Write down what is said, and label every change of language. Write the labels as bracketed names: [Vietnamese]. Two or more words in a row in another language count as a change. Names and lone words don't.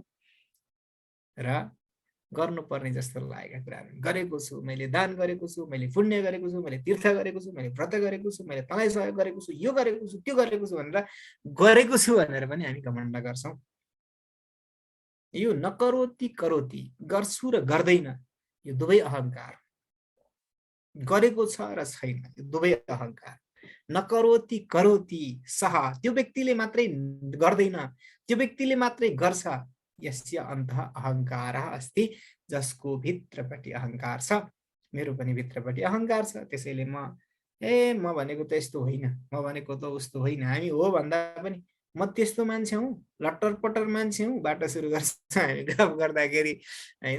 [Nepali] र गर्नुपर्ने जस्तो लागेका कुराहरू गरेको छु, मैले दान गरेको छु, मैले पुण्य गरेको छु, मैले तीर्थ गरेको छु, मैले व्रत गरेको छु, मैले तँलाई सहयोग गरेको छु, यो गरेको छु, त्यो गरेको छु भनेर गरेको छु भनेर पनि हामी घमण्ड गर्छौँ। यो [Sanskrit] नकरोति करोति, [Nepali] गर्छु र गर्दैन, यो दुवै अहङ्कार। गरेको छ र छैन, यो दुवै अहङ्कार। [Sanskrit] नकरोति करोति सह, [Nepali] त्यो व्यक्तिले मात्रै गर्दैन, त्यो व्यक्तिले मात्रै गर्छ। [Sanskrit] यस्य अन्तः अहङ्कारः अस्ति, [Nepali] जसको भित्रपट्टि अहङ्कार छ। मेरो पनि भित्रपट्टि अहङ्कार छ, त्यसैले म भनेको त यस्तो होइन, म भनेको त उस्तो होइन। हामी हो भन्दा पनि म त्यस्तो मान्छे हुँ, लट्टर पट्टर मान्छे हुँ, बाटो सुरु गर्छ हामी गफ गर्दाखेरि होइन।